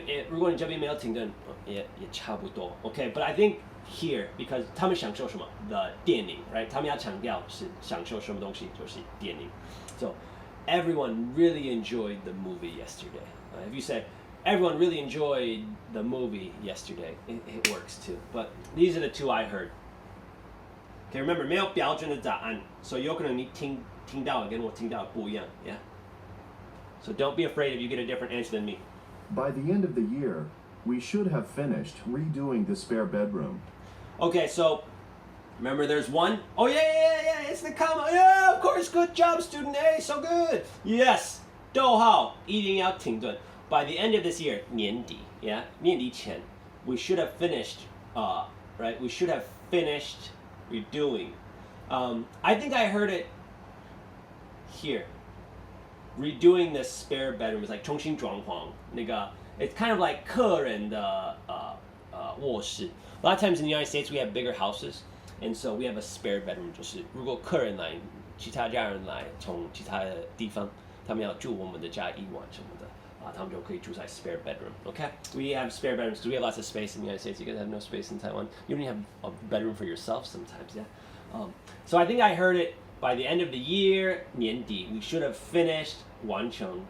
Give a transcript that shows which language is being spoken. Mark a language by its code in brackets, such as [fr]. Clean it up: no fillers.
[zh] 如果你这边没有停顿，也差不多。 [en] Okay, but I think here because [zh] 他们享受什么的电影 [en] right? [zh] 他们要强调是享受什么东西就是电影。 [en] So everyone really enjoyed the movie yesterday. If you say everyone really enjoyed the movie yesterday, it works too. But these are the two I heard. Okay, remember [zh] 没有标准的答案，所以有可能你听到的跟我听到的不一样 yeah? [en] So don't be afraid if you get a different answer than me. By the end of the year, we should have finished redoing the spare bedroom. Okay, so remember there's one. Oh yeah, it's the comma. Yeah, of course, good job, student A, so good. [zh] Yes, 逗号一定要停顿. [en] By the end of this year, 年底 yeah, [zh] 年底前 [en] we should have finished, right? We should have finished redoing. I think I heard it here. Redoing the spare bedroom is like [zh] 重新装潢那个 [en] it's kind of like [zh] 客人的卧室. [en] A lot of times in the United States we have bigger houses, and so we have a spare bedroom. [zh] 就是如果客人来，其他家人来从其他的地方，他们要住我们的家一晚什么的，他们就可以住在 spare bedroom. [en] Okay, we have spare bedrooms because we have lots of space in the United States. You guys have no space in Taiwan. You don't even have a bedroom for yourself sometimes, yeah. So I think I heard it by the end of the year, 年底 we should have finished 完成.